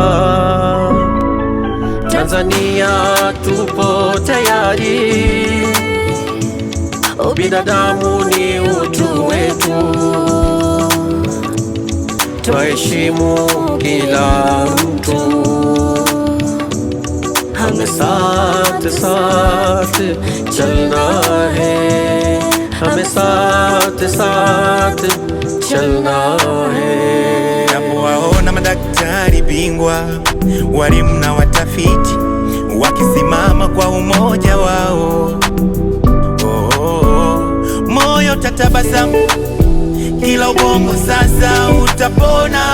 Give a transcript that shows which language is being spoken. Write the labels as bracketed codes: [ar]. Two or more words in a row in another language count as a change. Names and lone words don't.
[sw] Tanzania tupo tayari, binadamu ni utu wetu, twaheshimu kila mtu. [hi] हमें साथ साथ चलना है, हमें साथ साथ चलना है. [sw] Napowaona madaktari bingwa, walimu na watafiti wakisimama kwa umoja wao, moyo tatabasamu, kila ubongo sasa utapona.